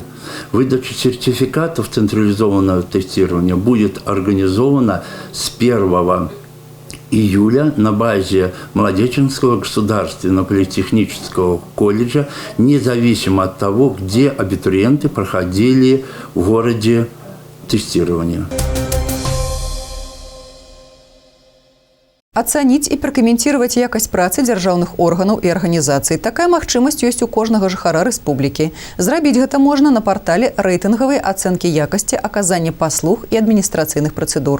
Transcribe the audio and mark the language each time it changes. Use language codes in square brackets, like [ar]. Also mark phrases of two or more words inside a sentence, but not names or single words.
[ru] Выдача сертификатов централизованного тестирования будет организована с 1 июля на базе Молодеченского государственного политехнического колледжа, независимо от того, где абитуриенты проходили в городе тестирование. [be] Ацаніць і пракаментировать якасць працы дзяржаўных органаў і арганізацый. Такая магчымасць ёсць у кожнага жыхара рэспублікі. Зрабіць гэта можна на партале рэйтынгавай ацэнкі якасці аказання паслуг і адміністрацыйных працэдур.